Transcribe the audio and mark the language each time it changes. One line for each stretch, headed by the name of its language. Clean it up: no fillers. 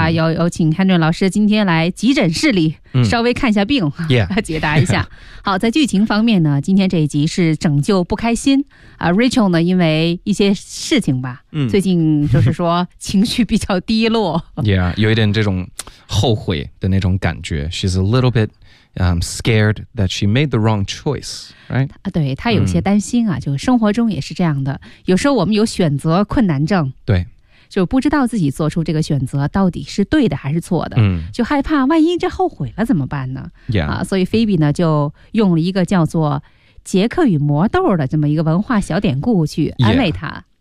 Chinese: 有请 Henry 老师今天来急诊室里稍微看一下病解答一下。好，在剧情方面呢今天这一集是拯救不开心。 Rachel 呢因为一些事情吧最近就是说情绪比较低落。有一点这种后悔的那种感觉。
English: She's a little bit... scared that she made the wrong choice, right?
Chinese: 对，她有些担心啊，就生活中也是这样的。有时候我们有选择困难症。对。就不知道自己做出这个选择到底是对的还是错的。就害怕万一这后悔了怎么办呢？所以菲比呢就用了一个叫做杰克与魔豆的这么一个文化小典故去安慰她。